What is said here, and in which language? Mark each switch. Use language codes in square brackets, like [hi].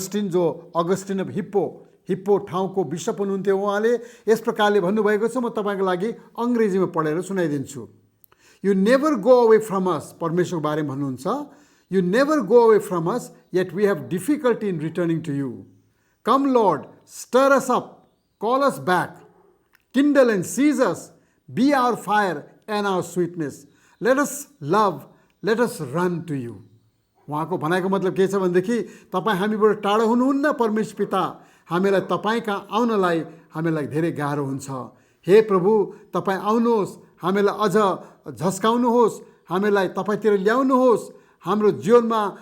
[ne] Augustine of hippo ठाउँको bishop हुनुहुन्थ्यो। उहाँले यस प्रकारले भन्नुभएको छ, म तपाईँको लागि अङ्ग्रेजीमा पढेर सुनाइदिन्छु। [en] you never go away from us, [ne] परमेश्वरको बारेमा भन्नुहुन्छ, [en] You never go away from us, yet we have difficulty in returning to you. Come lord, stir us up, call us back, kindle and seize us, be our fire and our sweetness, let us love, let us run to you। [ne] उहाँको भनाइको मतलब के छ भनेदेखि, तपाईँ हामीबाट टाढो हुनुहुन्न परमेश्वर पिता, हामीलाई तपाईँ कहाँ आउनलाई हामीलाई धेरै गाह्रो हुन्छ। हे प्रभु, तपाईँ आउनुहोस्, हामीलाई अझ झस्काउनुहोस्, हामीलाई तपाईँतिर ल्याउनुहोस्, हाम्रो जीवनमा